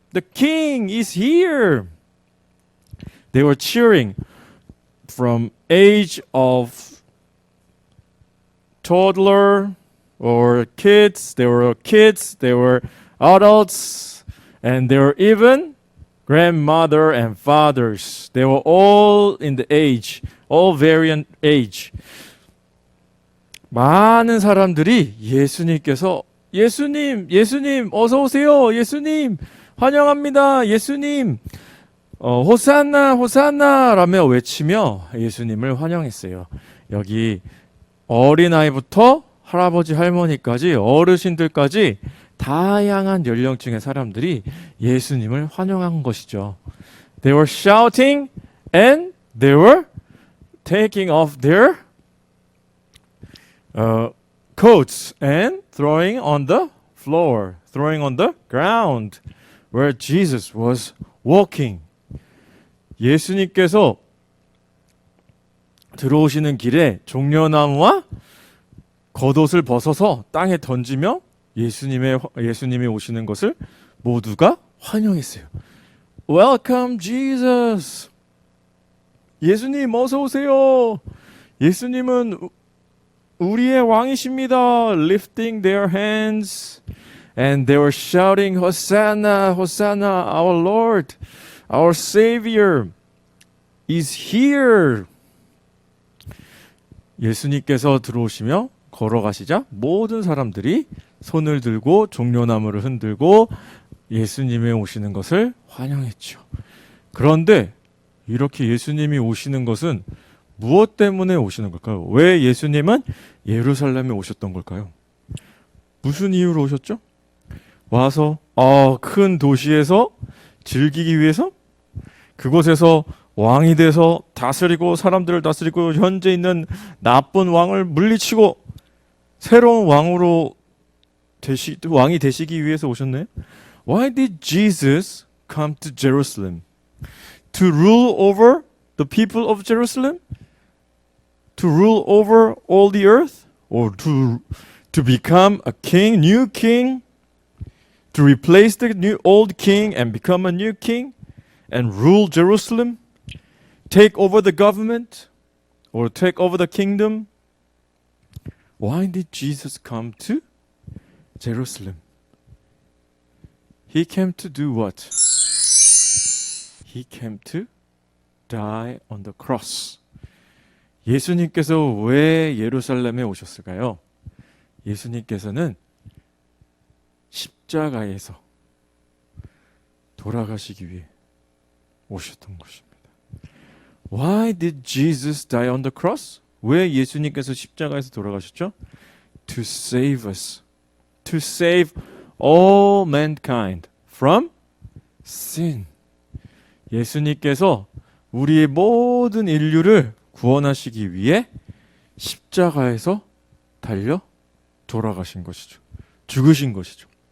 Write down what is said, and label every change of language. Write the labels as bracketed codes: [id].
[en] The King is here. They were cheering from age of toddler or kids. They were adults, and there were even grandmother and fathers. They were all in the age, all variant age. [ko] 많은 사람들이 예수님께서 예수님 어서 오세요. 예수님 환영합니다. 예수님 호산나 호산나 라며 외치며 예수님을 환영했어요. 여기 어린아이부터 할아버지 할머니까지 어르신들까지 다양한 연령층의 사람들이 예수님을 환영한 것이죠. [en] They were shouting and they were taking off their coats and throwing on the floor, throwing on the ground where Jesus was walking. [ko] 예수님께서 들어오시는 길에 종려나무와 겉옷을 벗어서 땅에 던지며 예수님이 오시는 것을 모두가 환영했어요. [en] Welcome Jesus. [ko] 예수님 어서 오세요. 예수님은 우리의 왕이십니다. [en] Lifting their hands and they were shouting Hosanna, Hosanna, our Lord, our Savior is here. [ko] 예수님께서 들어오시며 걸어가시자 모든 사람들이 손을 들고 종려나무를 흔들고 예수님의 오시는 것을 환영했죠. 그런데 이렇게 예수님이 오시는 것은 무엇 때문에 오시는 걸까요? 왜 예수님은 예루살렘에 오셨던 걸까요? 무슨 이유로 오셨죠? 와서 큰 도시에서 즐기기 위해서? 그곳에서 왕이 돼서 다스리고 사람들을 다스리고 현재 있는 나쁜 왕을 물리치고 새로운 왕이 되시기 위해서 오셨나요? [en] Why did Jesus come to Jerusalem? To rule over the people of Jerusalem? To rule over all the earth? Or to become a king, new king? To replace the old king and become a new king? And rule Jerusalem? Take over the government? Or take over the kingdom? Why did Jesus come to Jerusalem? He came to do what? He came to die on the cross. [ko] 예수님께서 왜 예루살렘에 오셨을까요? 예수님께서는 십자가에서 돌아가시기 위해 오셨던 것입니다. [en] Why did Jesus die on the cross? [ko] 왜 예수님께서 십자가에서 돌아가셨죠? [en] To save us. To save all mankind from sin. [ko] 예수님께서 우리의 모든 인류를 구원하시기 위해 십자가에서 달려 돌아가신 것이죠. 죽으신 것이죠.